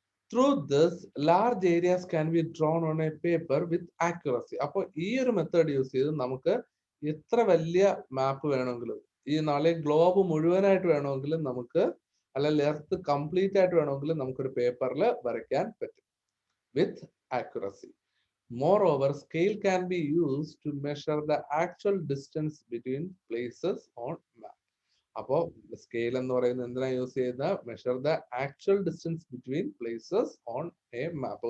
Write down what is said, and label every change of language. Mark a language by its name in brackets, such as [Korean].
[English] Through this, large areas can be drawn on a paper with accuracy. [Malayalam] അപ്പോൾ ഈ ഒരു method use ചെയ്ത് നമുക്ക് എത്ര വലിയ മാപ്പ് വേണമെങ്കിലും, ഈ നാളെ ഗ്ലോബ് മുഴുവനായിട്ട് വേണമെങ്കിലും നമുക്ക്, അല്ലെങ്കിൽ എർത്ത് കംപ്ലീറ്റ് ആയിട്ട് വേണമെങ്കിലും നമുക്കൊരു പേപ്പറിൽ വരയ്ക്കാൻ പറ്റും [English] With accuracy. Moreover, scale can be used to measure the actual distance between places on map. [Malayalam] അപ്പോൾ സ്കെയിൽ എന്ന് പറയുന്നത് എന്തിനാ യൂസ് ചെയ്യുന്ന? [English] Measure the actual distance between places on a map.